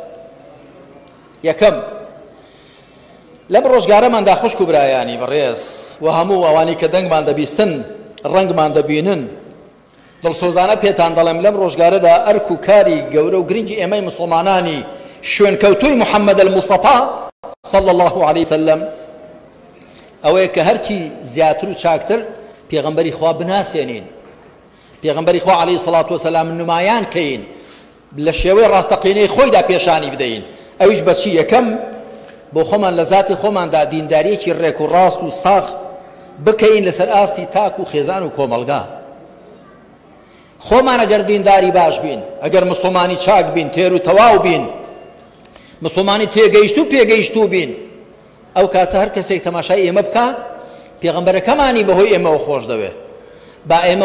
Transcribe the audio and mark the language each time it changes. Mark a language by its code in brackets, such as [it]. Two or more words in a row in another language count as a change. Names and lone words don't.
[ckb] یەکەم لەم ڕۆژگارەماندا خوشک و برایانی بەڕێز و هەموو ئەوانی کە دەنگمان دەبیستن ڕەنگمان دەبینن دڵسۆزانە پێتان دەڵێم لەم ڕۆژگارەدا ئەرک و کاری گەورە و گرنگی ئێمەی موسڵمانانی شوێنکەوتووی محەممەد الموستەفا [ar] صلى الله عليه وسلم [ckb] ئەوەیە کە هەرچی زیاتر و چاکتر پێغەمبەری خوا بناسێنین پێغەمبەری خوا [ar] عليه الصلاة والسلام [ckb] نمایان کەین لە شێوەی ڕاستەقینەی خۆیدا پێشانی بدەین ئەویش بەچی یەکەم بۆ خۆمان لە ذاتی خۆماندا دینداریەکی ڕێک و ڕاست و ساغ بکەین لەسەر ئاستی تاک و خێزان و کۆمەڵگا خۆمان ئەگەر دینداری باش بین ئەگەر مسڵمانی چاک بین تێر و تەواو بین مسڵمانی تێگەیشت و پێگەیشتوو بین ئەو کاتە هەر کەسێک تەماشای ئێمە بکە پێغەمبەرەکەمانی بەهۆی ئێمەوە خۆش دەوێت با ئێمە